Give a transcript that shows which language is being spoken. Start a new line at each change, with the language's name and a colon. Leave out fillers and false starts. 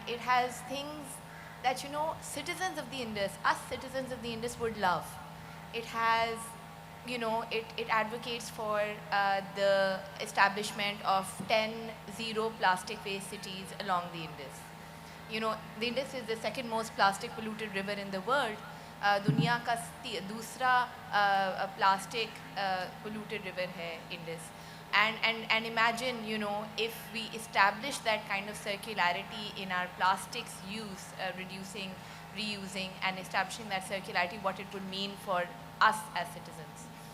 English: It has things that citizens of the Indus, us citizens of the Indus would love. It has, it advocates for the establishment of 10 zero plastic waste cities along the Indus. The Indus is the second most plastic polluted river in the world.
Hindi: दुनिया का दूसरा plastic polluted river है Indus.
English: and imagine, you know, if we establish that kind of circularity in our plastics use, reducing, reusing, and establishing that circularity, what it would mean for us as citizens.